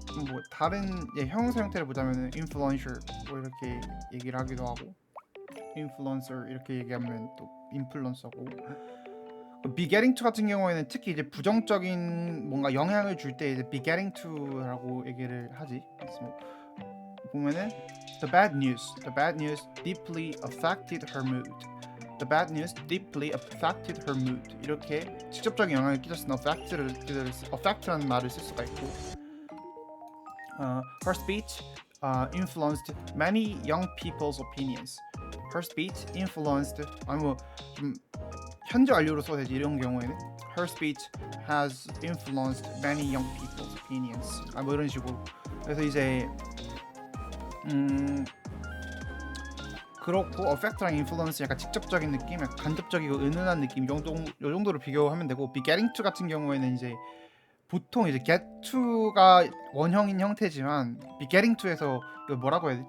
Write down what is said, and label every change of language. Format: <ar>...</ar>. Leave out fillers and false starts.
<ko>뭐 다른 형용사 형태를 보자면 influential 뭐 이렇게 얘기를 하기도 하고, influencer 이렇게 얘기하면 또 influencer고, begetting to 같은 경우에는 특히 이제 부정적인 뭔가 영향을 줄 때 이제 begetting to라고 얘기를 하지. 그래서 뭐 보면은</ko> <en>the bad news deeply affected her mood. The bad news deeply affected her mood.</en> <ko>이렇게 직접적인 영향을 끼쳤으나 affect라는 말을 쓸 수가 있고,</ko> <en>her speech influenced many young people's opinions. Her speech influenced,</en> <ko>뭐 좀 현재 완료로 써야 되지 이런 경우에는</ko> <en>her speech has influenced many young people's opinions.</en> <ko>뭐 이런 식으로. 그래서 이제 그렇고 affect랑 influence 약간 직접적인 느낌, 약간 간접적이고 은은한 느낌 요 정도로 비교하면 되고 begetting to 같은 경우에는 이제 보통 이제 get to가 원형인 형태지만 begetting to에서 이거 뭐라고 해야 돼?</ko>